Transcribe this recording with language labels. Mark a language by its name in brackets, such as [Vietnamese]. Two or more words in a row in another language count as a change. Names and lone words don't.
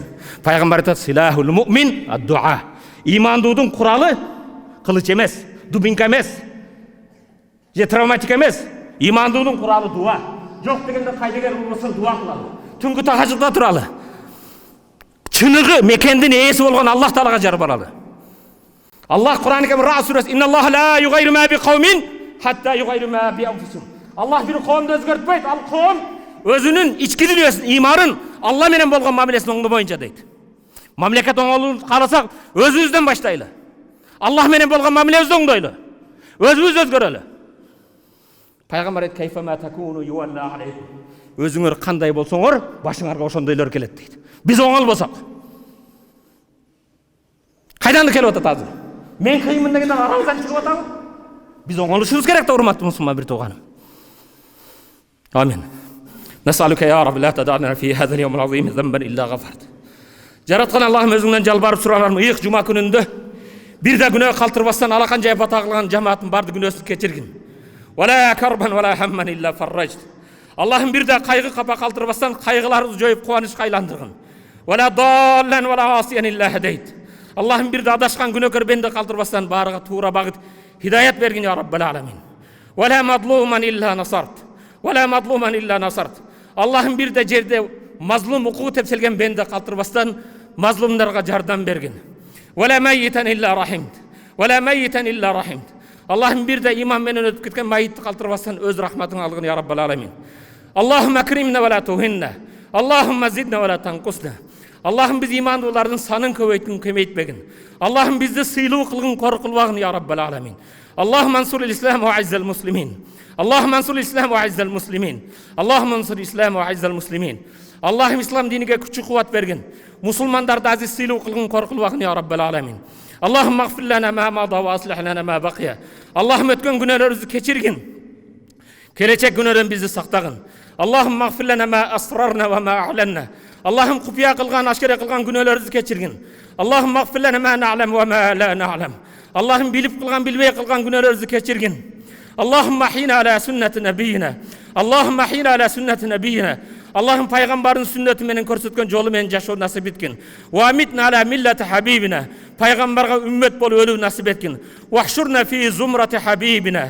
[Kyrgyz] Пайгамбар айтат: [Arabic] "سلاح المؤمن الدعاء." [Kyrgyz] Имандуудун куралы кылыч эмес, дубинка эмес, же травматика эмес. Имандуудун куралы дуа. Жок дегенде кайдагер болсо дуа кылалы. Түнгү тахажжудда туралы. Чыныгы мекендин ээси болгон Аллах Таалага жар баралы. Аллах Кур'ан-ы Кәрим Рa'д сүрөсү: [Arabic] "إن الله لا يغير ما بقوم حتى يغيروا ما بأنفسهم." [Kyrgyz] Аллах бир коомду өзгөртпөйт, ал коом өзүнүн ички дүйнөсүн, иманын Алла менен болгон мамилесин оңдоо боюнча дейт. Мамлекет оңолууну кааласак, өзүбүздөн баштайлы. Аллах менен болгон мамилебизди оңдойлу. Өзүбүз өзгөрөлү. Пайгамбар айт: [Arabic] "كيف ما تكونوا يولى عليكم." [Kyrgyz] Өзүңөр кандай болсоңор, башыңарга ошондойлор келет дейт. Биз оңол болсок, кайдан келип атат азыр? Мен кыймын дегенде арабыздан чыгып атабы? Биз оңолушубуз керек да, урматтуу мусулман бир тууганым. [Arabic] Амин. نسألك يا ربي لا تدع لنا في هذا اليوم العظيم ذنبا إلا غفرت. [Kyrgyz] Жараткан Аллахым, өзүңдөн жалбарып суранармын, ыйык жума күнүндө бир да күнөө калтырбастан алакан жайып ата кылган жамааттын барды күнөөсүн кечиргин. [Arabic] ولا كربا ولا هما إلا فرجت. [Kyrgyz] Аллахым бир да кайгы капа калтырбастан кайгыларыбызды жоюп кубанычка айландыргын. [Arabic] ولا ضالا ولا عاصيا إلا هديت. [Kyrgyz] Аллахым бир да адашкан күнөөкөр бенди калтырбастан баарыга туура багыт хидаят бергин [Arabic] يا رب العالمين. ولا مظلوما إلا نصرت. ولا مظلوما إلا نصرت. [Kyrgyz] Аллахым бир да жерде мазлум укугу тепселген бенди калтырбастан мазлумдарга жардам бергин. [Arabic] ولا ميتا إلا رحمت. ولا ميتا إلا رحمت. [Kyrgyz] Аллахым бир да иман менен өтүп кеткен майытты калтырбастан өз рахматың алгын [Arabic] يا رب العالمين. اللهم أكرمنا ولا تهنا. اللهم زدنا ولا تنقصنا. [Kyrgyz] Аллахым биз имандуулардын санын көбөйткүн, кемейтпегин. Аллахым бизди сыйлуу кылгын, коркулбагын [Arabic] يا رب العالمين. اللهم انصر الإسلام وأعز المسلمين. اللهم انصر الإسلام وأعز المسلمين. اللهم انصر الإسلام وأعز المسلمين. [Kyrgyz] Аллахым ислам диниге күч кубат бергин. Мусулмандарды азиз сыйлуу кылгын, коркулбагын [Arabic] يا رب العالمين. اللهم اغفر لنا ما مضى وأصلح لنا ما بقي. [Kyrgyz] Аллахым өткөн күнөөлөрүбүздү кечиргин. Келечек күнөөдөн бизди сактагын. [Arabic] اللهم اغفر لنا ما أسررنا وما أعلنا. [Kyrgyz] Аллахым купия кылган, ашкере кылган күнөөлөрүбүздү кечиргин. [Arabic] اللهم اغفر لنا ما نعلم وما لا نعلم. [Kyrgyz] Аллахым билип кылган, билбей кылган күнөөлөрүбүздү кечиргин. [Arabic] اللهم أحينا على سنة نبينا. اللهم أحينا على سنة نبينا. [Kyrgyz] Аллахым пайгамбардын сүннөтү менен көрсөткөн жолу менен жашоо насип эткин. [Arabic] وأمتنا على ملة حبيبنا. [Kyrgyz] Пайгамбарга үммөт болуп өлүү насип эткин. [Arabic] واحشرنا في زمرة حبيبنا.